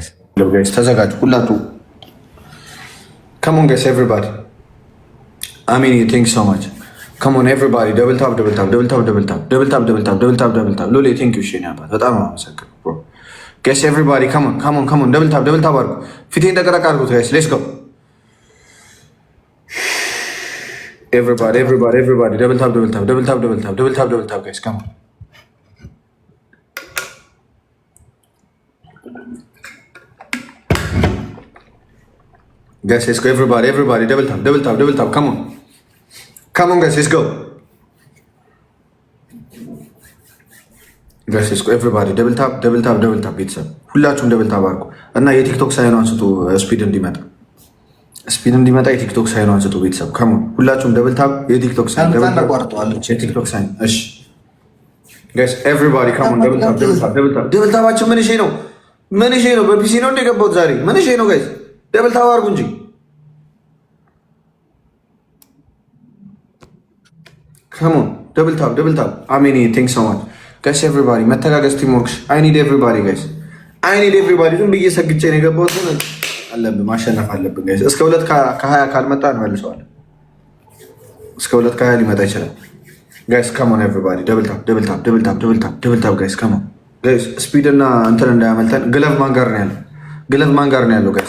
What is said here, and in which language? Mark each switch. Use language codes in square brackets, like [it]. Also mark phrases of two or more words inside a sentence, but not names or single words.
[am] ተዘጋጁ ሁላችሁ። [en] come on guys everybody amen thank so much come on everybody double tap lole thank you Shen yabat [am] በጣም አመሰግናለሁ ብሮ [en] guys everybody come on double tap [am] አድርጉ። ፊቴን ተቀረቅ አድርጉት [en] guys let's go everybody double tap guys come on guys let's go everybody double tap come on guys let's go everybody double tap [am] ቤተሰብ ሁላችሁም [en] double tap [am] አድርጉ እና የቲክቶክ ሳይኗን ስጡ ስፒድ እንዲመጣ የቲክቶክ ሳይኗን ስጡ ቤተሰብ [en] come on [am] ሁላችሁም [en] double tap [am] የቲክቶክ ሳይን እሺ [en] guys everybody come on double [am] ታፓችን ምን ነው በፒሲ ነው እንደገባሁት ዛሬ ምን ነው guys [en] double tap [am] አድርጉ እንጂ [en] come on double tap amen thanks so much guys everybody [am] መተጋገዝ [en] team works I need everybody guys [am] ዝም ብዬ ሰግጬ ነው የገባሁት። አለብን ማሸነፍ አለብን ጋይስ። እስከ 2 ከ20 ካልመጣ እንመልሰዋለን። እስከ 2 ከ20 ሊመጣ ይችላል ጋይስ። [en] come on everybody double tap guys come on guys። [am] ስፒድ እና እንትን እንዳያመልጠን። ግለቭ ማን ጋር ነው ያለው ጋይስ?